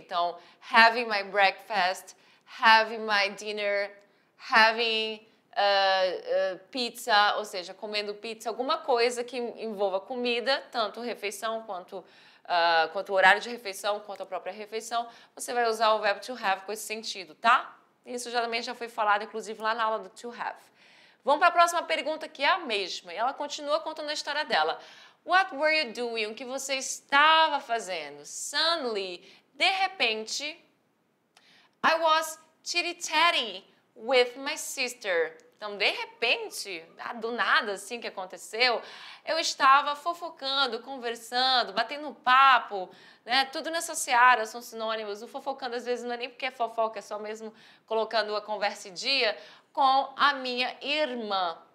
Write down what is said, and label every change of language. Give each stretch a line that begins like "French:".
Portuguese: Então,
English: having my breakfast, having my dinner, having pizza,
Portuguese: ou seja, comendo pizza, alguma coisa que envolva comida, tanto refeição quanto o horário de refeição, quanto a própria refeição, você vai usar o verbo to have com esse sentido, tá? Isso também já foi falado, inclusive, lá na aula do to have. Vamos para a próxima pergunta, que é a mesma, e ela continua contando a história dela.
English: What were you doing?
Portuguese: O que você estava fazendo?
English: Suddenly,
Portuguese: de repente,
English: I was chitty-chatting with my sister.
Portuguese: Então, de repente, do nada assim que aconteceu, eu estava fofocando, conversando, batendo papo, né? Tudo nessa seara são sinônimos. O fofocando, às vezes, não é nem porque é fofoca, é só mesmo colocando a conversa em dia com a minha irmã.